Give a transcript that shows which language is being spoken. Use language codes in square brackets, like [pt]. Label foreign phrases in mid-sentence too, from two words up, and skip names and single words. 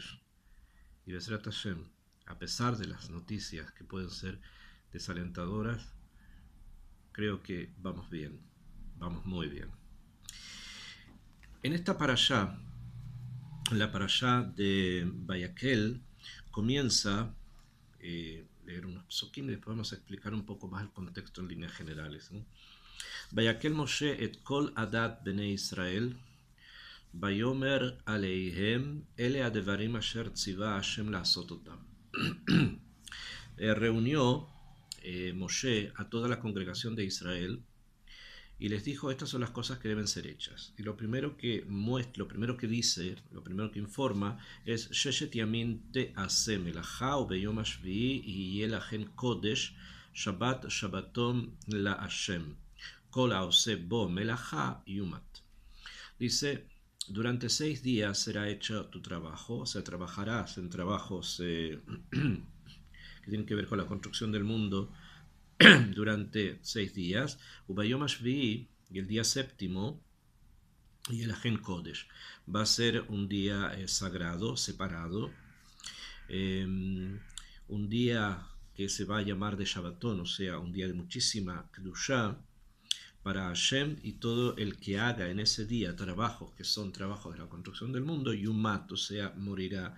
[he] Y בעזרת השם, [es] a pesar de las noticias que pueden ser desalentadoras, creo que vamos bien, vamos muy bien. En esta parashá, la parashá de Vayakhel, comienza leer unos psukim y después vamos a explicar un poco más el contexto en líneas generales, ¿no? [he] ויקהל משה את כל עדת בני ישראל ויאמר אלהם אלה הדברים אשר צוה ה' לעשת אתם. [es] Reunió Moshe a toda la congregación de Israel y les dijo: estas son las cosas que deben ser hechas. Y lo primero que muestra, lo primero que dice, lo primero que informa es: [he] ששת ימים תעשה מלאכה וביום השביעי יהיה לכם קדש שבת שבתון לה' כל העשה בו מלאכה יומת. [es] Dice: durante 6 días será hecho tu trabajo, o sea, trabajarás en trabajos que tienen que ver con la construcción del mundo durante 6 días. [he] וביום השביעי, [es] y el día séptimo, y el [he] לכם קדש, [es] va a ser un día sagrado, separado, un día que se va a llamar de Shabbatón, o sea, un día de muchísima Kedushá para Hashem, y todo el que haga en ese día trabajos que son trabajos de la construcción del mundo, yumat, o sea, morirá.